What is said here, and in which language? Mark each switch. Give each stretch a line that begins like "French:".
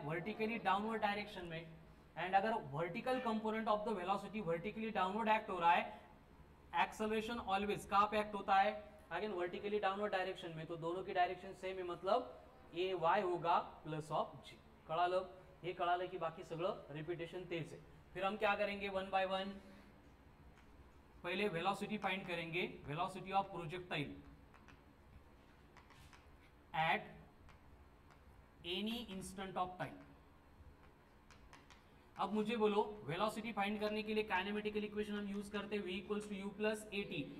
Hindi: Vertically downward direction में. And अगर
English: vertical component of the velocity
Hindi: vertically downward act हो रहा है, एक्सेलरेशन ऑलवेज कहां पे एक्ट होता है? अगेन वर्टिकली डाउनवर्ड डायरेक्शन में. तो दोनों की डायरेक्शन सेम है, मतलब ए वाई होगा प्लस ऑफ जी.
Marathi: कळालं? हे कळालं की बाकी सगळं रिपीटेशन तेच है.
Hindi: फिर हम क्या करेंगे वन बाय वन. पहले वेलोसिटी फाइंड करेंगे,
English: Velocity of projectile at any instant of time.
Hindi: अब मुझे बोलो वेलोसिटी फाइंड करने के लिए काइनेमेटिकल इक्वेशन हम यूज करते हैं v equals to you plus A T.